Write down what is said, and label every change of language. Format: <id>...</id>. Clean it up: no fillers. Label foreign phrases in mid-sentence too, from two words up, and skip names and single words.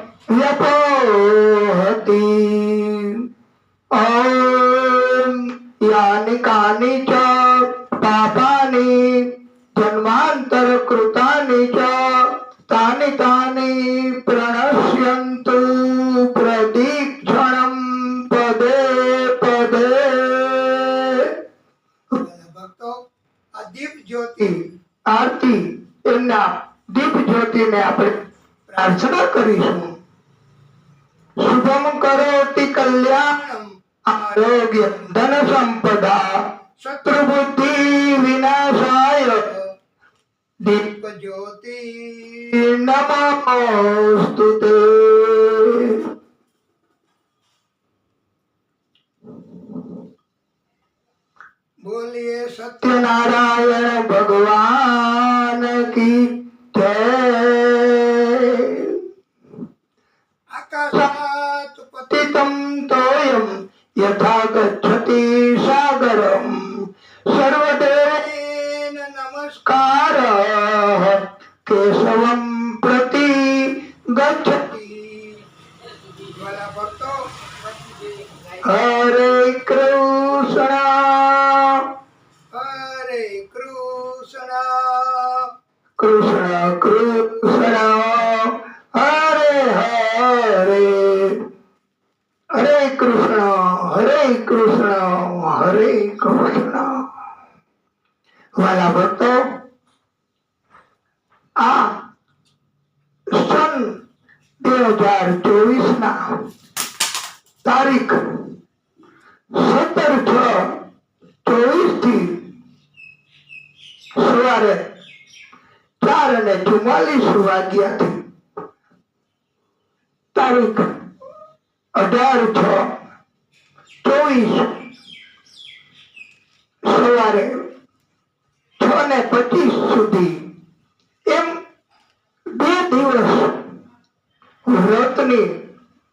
<sa>व्यपोहति ॐ यानि कानि च पापानि जन्मान्तरकृतानि च तानि तानि प्रणश्यन्तु प्रदीक्षणं पदे पदे।</sa> <gu>ભક્તો આ દીપ જ્યોતિ આરતી એમના દીપ જ્યોતિને આપણે પ્રાર્થના કરીશું.</gu> <sa>શુભમ કરોતિ કલ્યાણમ આરોગ્ય ધન સંપદા શત્રુ બુદ્ધિ વિનાશાય દીપ જ્યોતિ નમોસ્તુતે.</sa> <hi>बोलिए सत्यनारायण भगवान की जय।</hi> <sa>आकाशात् पतितं तोयं यथा गच्छति सागरं सर्वदेवेन नमस्कारः केशवं प्रति गच्छति। हरे कृष्ण हरे कृष्ण कृष्ण कृष्ण हरे हरे हरे कृष्ण हरे कृष्ण हरे कृष्ण.</sa> <gu>વાલા ભક્તો આ સન 2024 ના તારીખ 17/6/24 થી સવારે 4:44 વાગ્યાથી તારીખ 18/6/24 સવારે 6:25 સુધી એમ 2 દિવસ વ્રતની</gu>